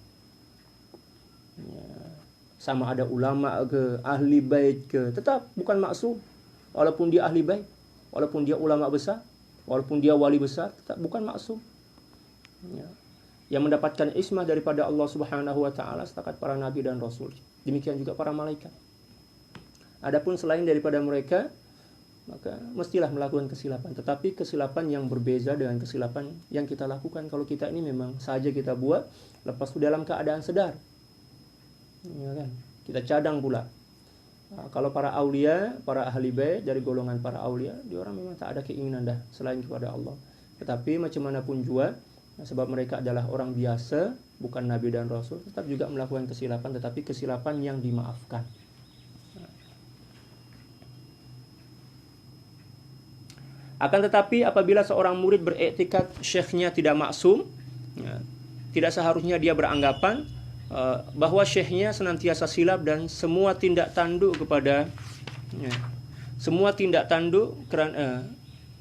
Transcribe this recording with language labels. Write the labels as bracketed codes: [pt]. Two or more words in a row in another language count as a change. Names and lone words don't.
[ms] Ya, sama ada ulama ke, ahli bait ke, tetap bukan maksum. Walaupun dia ahli bait, walaupun dia ulama besar, walaupun dia wali besar, tetap bukan maksum. Ya. Yang mendapatkan ismah daripada Allah [ar] سبحانه وتعالى [ms] setakat para nabi dan rasul. Demikian juga para malaikat. Adapun selain daripada mereka, maka mestilah melakukan kesilapan, tetapi kesilapan yang berbeza dengan kesilapan yang kita lakukan. Kalau kita ini memang saja kita buat, lepas itu dalam keadaan sedar. Ya kan? Kita cadang pula. Kalau para aulia, para ahli bait dari golongan para aulia, dia orang memang tak ada keinginan dah selain kepada Allah. Tetapi macam mana pun juga, sebab mereka adalah orang biasa, bukan nabi dan rasul, tetap juga melakukan kesilapan, tetapi kesilapan yang dimaafkan. Akan tetapi apabila seorang murid beriktikad syekhnya tidak maksum, ya, tidak seharusnya dia beranggapan bahwa syekhnya senantiasa silap dan semua tindak tanduk kepada, ya, semua tindak tanduk